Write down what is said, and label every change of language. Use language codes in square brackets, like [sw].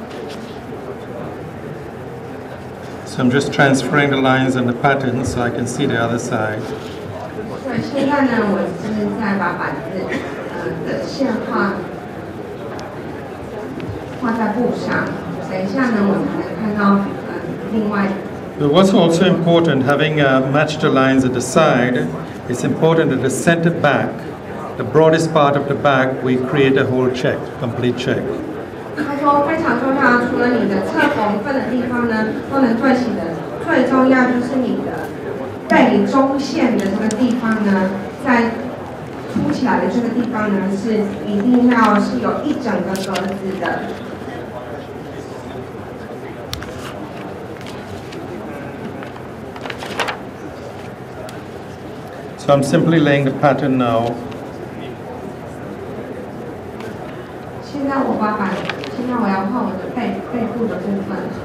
[en] So I'm just transferring the lines and the patterns so I can see the other side. [zh] 所以现在呢，我是在把板子的线画在布上。等一下呢，我才能看到另外。 [en] But what's also important, having matched the lines at the side, it's important that the center back, the broadest part of the back, we create a whole check, complete check. [zh] 他说非常重要，除了你的侧缝份的地方呢都能对齐的，最重要就是你的背中线的这个地方呢，在凸起来的这个地方呢，是一定要是有一整个格子的。 [en] So I'm simply laying the pattern now. [zh] 现在我要画我的背部的部分。